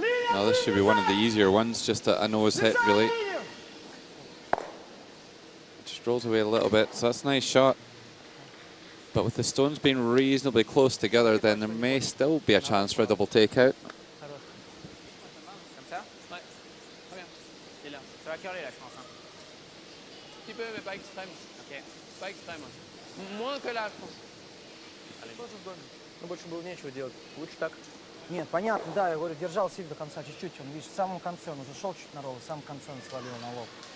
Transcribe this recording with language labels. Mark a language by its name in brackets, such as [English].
[English] Now this should be one of the easier ones, just a nose hit really. Just rolls away a little bit, so that's a nice shot. But with the stones being reasonably close together, then there may still be a chance for a double takeout. [French] Petit peu, mais pas extrême. Ok. Pas extrême. Moins que là, je pense. Allez. [Russian] Ну, больше было нечего делать. Лучше так. Нет, понятно, да, я говорю, держал силь до конца чуть-чуть. Он, видишь, в самом конце он уже шел чуть на ролл, в самом конце он свалил на лоб.